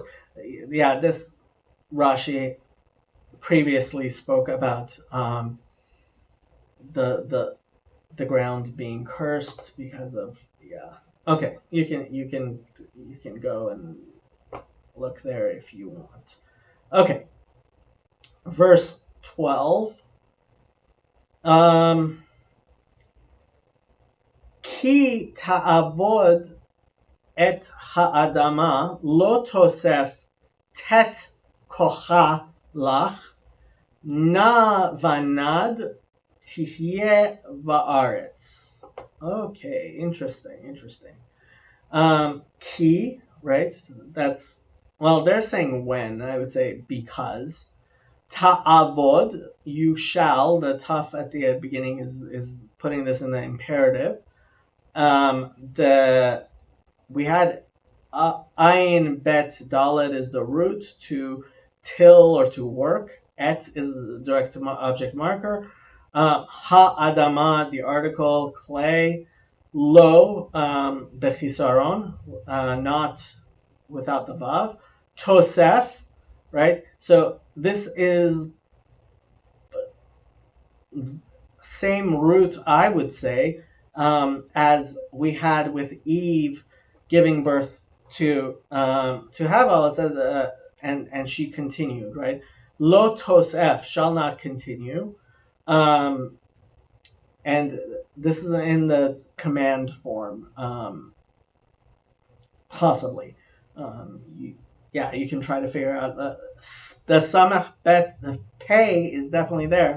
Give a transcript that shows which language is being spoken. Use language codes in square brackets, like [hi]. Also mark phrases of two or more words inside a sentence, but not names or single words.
[en] Yeah, this Rashi previously spoke about the ground being cursed because of Okay, you can go and look there if you want. Okay, verse 12. [he] כי תעבד את האדמה לא תסף תת כחה לך נע ונד תהיה בארץ. [en] Okay, interesting. Ki, right? That's, well, they're saying when. I would say because. Ta'avod, you shall. The taf at the beginning is putting this in the imperative. We had [he] עין בית דלת [en] is the root to till or to work. Et is the direct object marker. Ha-adama, the article, clay. [he] לא, בחיסרון, [en] not without the vav. Tosef, right? So this is same root, I would say, as we had with Eve giving birth to Havel. It says, and she continued, right? [he] לא תסף, [en] shall not continue. And this is in the command form, possibly. You can try to figure out the [he] סמך בית, [en] the pay is definitely there.